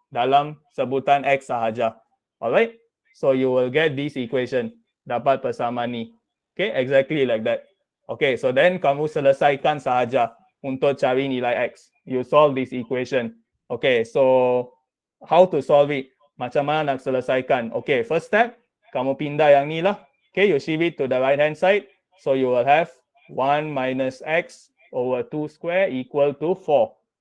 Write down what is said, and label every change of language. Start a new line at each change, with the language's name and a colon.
Malay: Dalam sebutan X sahaja.
English: Alright. So you will get this equation.
Malay: Dapat persamaan ni.
English: Okay, exactly like that. Okay, so then
Malay: kamu selesaikan sahaja untuk cari nilai X.
English: You solve this equation. Okay, so how to solve it?
Malay: Macam mana nak selesaikan? Okay, first step, kamu pindah yang ni lah.
English: Okay, you shift it to the right hand side. So you will have 1 minus X over 2 square equal to 4.